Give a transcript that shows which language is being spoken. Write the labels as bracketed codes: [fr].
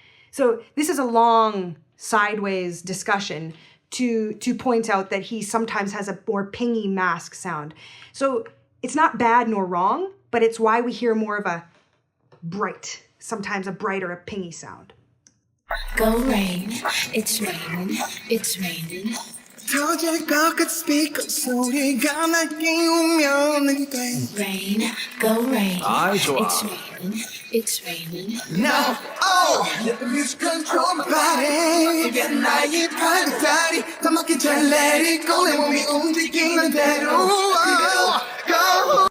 [en] So this is a long sideways discussion to point out that he sometimes has a more pingy mask sound. So it's not bad nor wrong, but it's why we hear more of a bright, sometimes a brighter, a pingy sound. Go rain, it's raining, it's raining. [ko] 터질 것 같은 스피커 소리가 날 깨우면 내 귓가에 [en] Rain, go rain. [ko] 아이, 좋아. [en] It's raining. Now, oh, let the music control my body. [ko] 이게 나의 팔다리 다 맞게 잘 [en] let it go. [ko] 내 몸이 움직이는 대로 go.